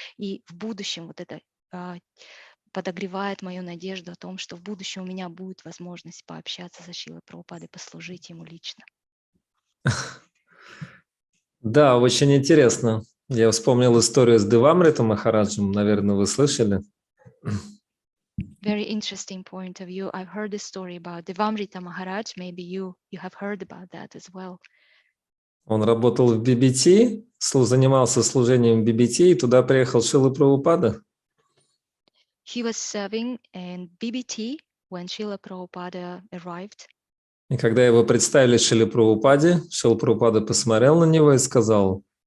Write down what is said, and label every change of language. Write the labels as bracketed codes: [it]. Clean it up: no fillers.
[ru] И в будущем вот это подогревает мою надежду о том, что в будущем у меня будет возможность пообщаться со Шрилой Прабхупадой, послужить ему лично. Да, очень интересно. Я вспомнил историю с Девамрита Махараджем, наверное, вы слышали. [en] Very interesting point of view. I've heard the story about Devamrita Maharaj. Maybe you have heard about that as well. [ru] Он работал в BBT, занимался служением BBT, и туда приехал Шрила Прабхупада. [en] He was serving in BBT when Srila Prabhupada arrived. [ru] И когда его представили Шриле Прабхупаде, Шрила Прабхупада посмотрел на него и сказал: